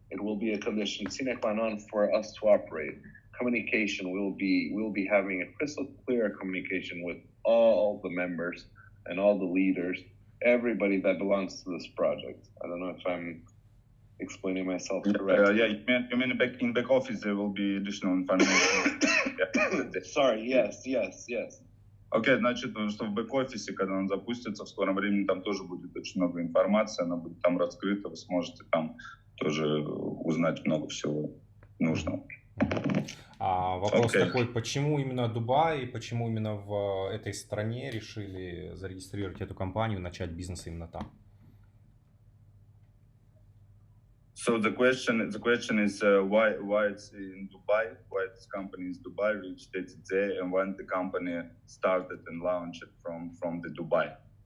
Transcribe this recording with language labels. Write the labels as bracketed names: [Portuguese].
[English] It will be a condition sine qua non for us to operate. Communication we'll be having a crystal clear communication with all the members and all the leaders, everybody that belongs to this project. I don't know if I'm explaining myself correctly. Yeah, you mean in back office there will be additional information. Sorry, yes. [Russian] Окей, значит, что в бэк-офисе, когда он запустится в скором времени, там тоже будет очень много информации, она будет там раскрыта, вы сможете там тоже узнать много всего нужного. Вопрос такой, почему именно Дубай и почему именно в этой стране решили зарегистрировать эту компанию, начать бизнес именно там? [English] So the question is why it's in Dubai, why this company is Dubai, registered there, and when the company started and launched it from the Dubai.